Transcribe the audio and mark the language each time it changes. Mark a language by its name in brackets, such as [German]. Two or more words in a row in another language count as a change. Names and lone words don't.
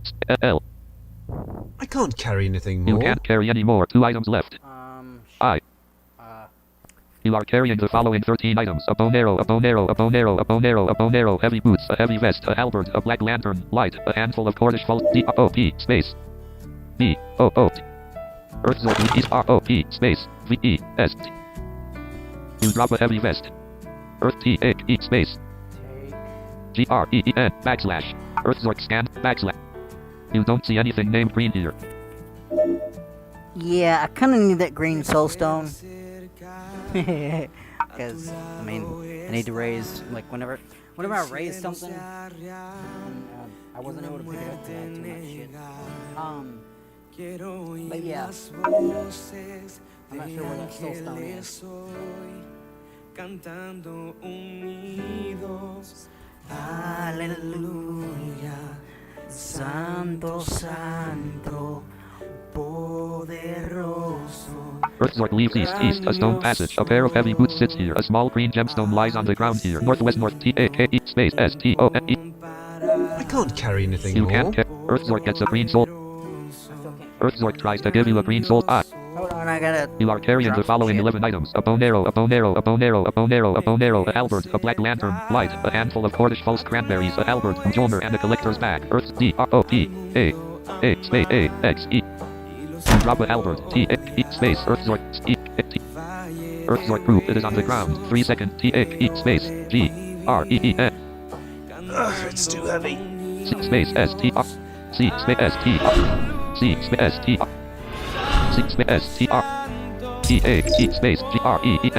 [English] I can't carry anything You more. can't carry any more. 2 items left. I. You are carrying the following 13 items: a bone arrow, a bone arrow, a bone arrow, a bone arrow, a bone arrow, heavy boots, a heavy vest, a halberd, a black lantern, light, a handful of Cordish Falls, D-O-P, space, B-O-O, Earthzord, E-R-O-P, space, V-E-S-T. You drop a heavy vest. Earth T-A-E, space, G-R-E-E-N, backslash, Earthzord scan, backslash. You don't see anything named green here. Yeah, I kind of need that green soulstone. Because, I mean, I need to raise, like, whenever I raise something, and, I wasn't able to pick it up because I had too much shit. But yeah, I'm not sure where that soulstone is. [Spanish] Cantando unidos, aleluya, santo, santo, poderoso. [English] Earthzord leaves east, a stone passage. A pair of heavy boots sits here. A small green gemstone lies on the ground here. Northwest, T-A-K-E, space, S-T-O-N-E. I can't carry anything You more. can't carry. Earthzord gets a green soul. Earthzord tries to give you a green soul. Hold on, I gotta... You are carrying the following 11 items: a bone arrow, a bone arrow, a bone arrow, a bone arrow, a bone arrow, a halberd, a black lantern, light, a handful of Cordish Falls cranberries, a halberd, a Mjolnir, and a collector's bag. Earth D-R-O-P-A, space, A-X-E. You drop a halberd, T-A-E, space, Earthzord, E-T. Earthzord group, it is on the ground. 3 seconds, T-A-E, space, G-R-E-E-N. It's too heavy. C space S-T-R, C space S-T-R, C space S-T-R, C space S-T-R, T-A-E space G-R-E-E-N.